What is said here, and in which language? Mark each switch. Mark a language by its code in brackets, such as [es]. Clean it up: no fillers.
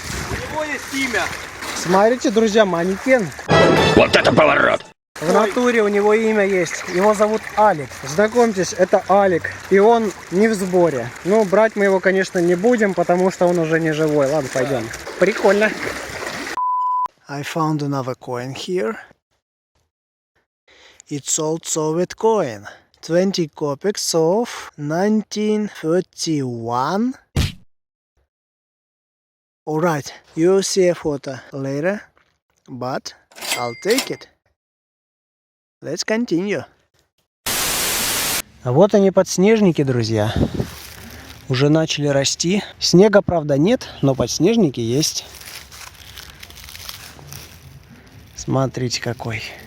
[ru] У него есть имя. Смотрите, друзья, манекен. Вот это поворот! В натуре у него имя есть. Его зовут Алик. Знакомьтесь, это Алик. И он не в сборе. Ну, брать мы его, конечно, не будем, потому что он уже не живой. Ладно, пойдем. Прикольно. [en] I found another coin here. It's old Soviet coin. 20 kopecks of 1931. Alright, you'll see a photo later, but I'll take it. Let's continue. [ru] А вот они, подснежники, друзья. Уже начали расти. Снега, правда, нет, но подснежники есть. Смотрите, какой.